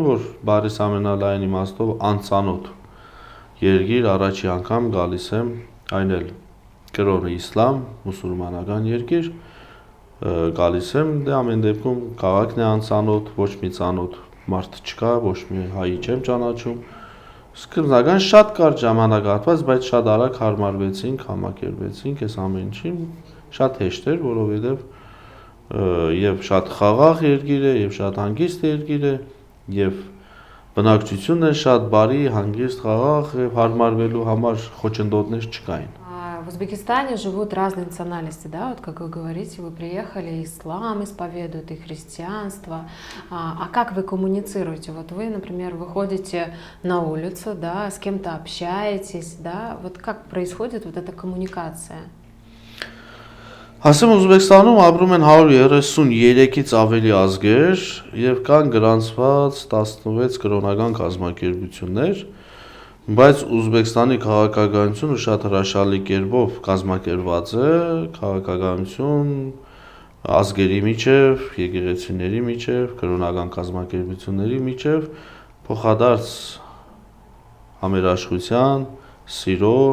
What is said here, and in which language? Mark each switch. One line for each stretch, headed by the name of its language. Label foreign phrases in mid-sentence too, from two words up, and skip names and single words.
Armenian: որ բարիս ամենալայն իմաստով անծանոթ երկիր առաջի անգամ գալիս եմ, այն էլ կրոնը իսլամ, մուսուլմանական երկիր, գալիս եմ, դե ամեն դեպքում քաղաքն է անծանոթ, ոչ մի ծանոթ մարդ չկա, ոչ մի հայի չեմ ճանաչում։ Սկզբնական շատ կարճ ժամանակահատված, բայց շատ արագ հարմարվեցինք, համակերպվեցինք, այս ամեն ինչին շատ հեշտ էր, որովհետև եւ շատ խաղաղ երկիր է, եւ շատ հանգիստ երկիր է, եւ բնակչությունն է շատ բարի, հանգիստ, խաղաղ, եւ հարմարվելու համար խոչընդոտներ չկային։
Russian: В Узбекистане живут разные национальности, да, вот как вы говорите, вы приехали, ислам исповедуют, и христианство. А как вы коммуницируете? Вот вы, например, выходите на улицу, да, с кем-то общаетесь, да, вот как происходит вот эта коммуникация?
Armenian: Ասեմ Ուզբեկստանում ապրում են 133-ից ավելի ազգեր եւ կան գրանցված 16 կրոնական կազմակերպություններ, բայց Ուզբեկստանի քաղաքականությունը շատ հրաշալի կերպով կազմակերպված է, քաղաքականություն ազգերի միջև, եկեղեցիների միջև, կրոնական կազմակերպությունների միջև փոխադարձ համերաշխության, սիրո